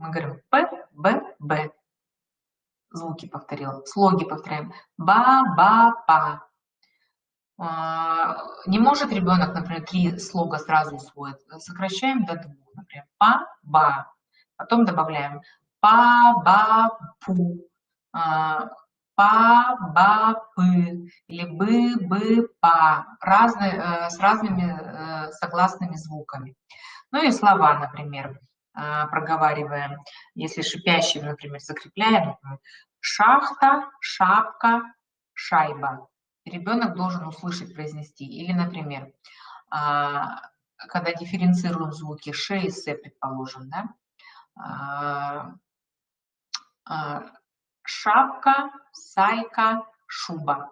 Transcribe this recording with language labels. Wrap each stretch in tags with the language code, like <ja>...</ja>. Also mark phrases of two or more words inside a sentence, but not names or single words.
<ru>Мы говорим П, Б, Б. Звуки повторил. Слоги повторяем. Ба, ба, па. Не может ребенок, например, 3 слога сразу усвоить. Сокращаем до 2. Например, па, ба. Потом добавляем па, ба, пу. па, ба, пы, или бы, па, с разными согласными звуками. Ну и слова, например, проговариваем. Если шипящие, например, закрепляем, например, шахта, шапка, шайба. Ребенок должен услышать, произнести. Или, например, когда дифференцируем звуки ш и с, предположим, да, шапка, сайка, шуба.</ru>